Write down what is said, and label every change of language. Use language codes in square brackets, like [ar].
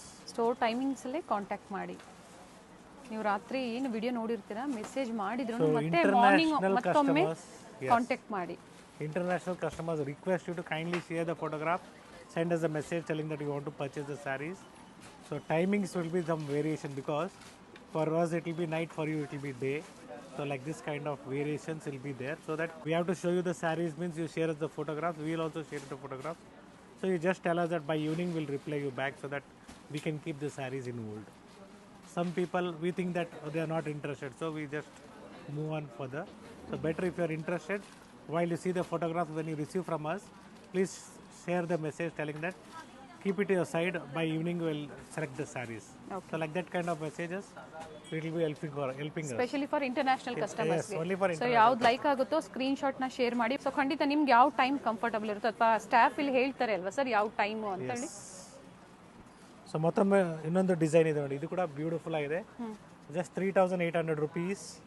[kn] Store ಟೈಮಿಂಗ್ಸಲ್ಲೇ contact ಮಾಡಿ. ನೀವು ರಾತ್ರಿ ಏನು ವಿಡಿಯೋ ನೋಡಿರ್ತೀರಾ, ಮೆಸೇಜ್ ಮಾಡಿದ್ರು ಮತ್ತೆ ಮಾರ್ನಿಂಗ್ ಮತ್ತೊಮ್ಮೆ ಕಾಂಟ್ಯಾಕ್ಟ್ ಮಾಡಿ. [en] International customers request you to kindly share the photograph, send us a message telling that you want to purchase the sarees. So timings will be some variation because for us it will be night, for you it will be day. So like this kind of variations will be there. So that we have to show you the sarees means you share us the photographs, we will also share the photographs. So you just tell us that by evening we'll reply you back so that we can keep the sarees in hold. Some people, we think that they are not interested, so we just move on further. So better if you are interested, while you see the photographs when you receive from us, please share the message telling that keep it aside, by evening we'll select the sarees. Okay. So like that kind of messages, it will be helping us. Specially for international customers. Yes, only for [kn] so ಯಾವ್ದು like ಆಗುತ್ತೋ ಸ್ಕ್ರೀನ್ಶಾಟ್ನ share ಮಾಡಿ. So ಖಂಡಿತ ನಿಮ್ಗೆ ಯಾವ time comfortable ಇರುತ್ತೋ ಅಥವಾ staff ಇಲ್ಲಿ ಹೇಳ್ತಾರೆ ಅಲ್ವಾ ಸರ್ ಯಾವ ಟೈಮು ಅಂತೇಳಿ. ಸೊ ಮತ್ತೊಮ್ಮೆ ಇನ್ನೊಂದು ಡಿಸೈನ್ ಇದೆ ನೋಡಿ, ಇದು ಕೂಡ ಬ್ಯೂಟಿಫುಲ್ ಆಗಿದೆ. Just 3,800 rupees.